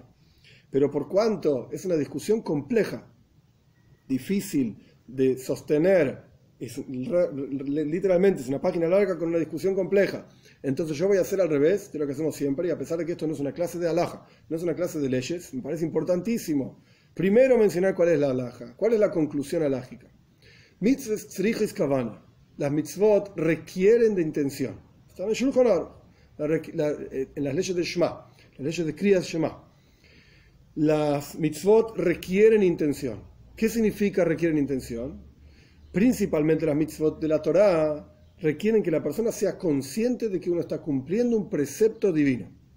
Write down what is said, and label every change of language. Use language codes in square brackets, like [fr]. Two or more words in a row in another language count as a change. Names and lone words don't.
[es] Pero por cuanto es una discusión compleja, difícil de sostener, literalmente es una página larga con una discusión compleja, entonces yo voy a hacer al revés de lo que hacemos siempre, y a pesar de que esto no es una clase de halajá, no es una clase de leyes, me parece importantísimo primero mencionar cuál es la halajá, cuál es la conclusión halájica. [he] מצוות צריכות כוונה, [es] las mitzvot requieren de intención. Están en Shulchan Aruch, en las leyes de Shema, las leyes de [he] קריאת שמע. [es] Las mitzvot requieren intención. ¿Qué significa requieren intención? Principalmente las mitzvot de la Torá requieren que la persona sea consciente de que uno está cumpliendo un precepto divino.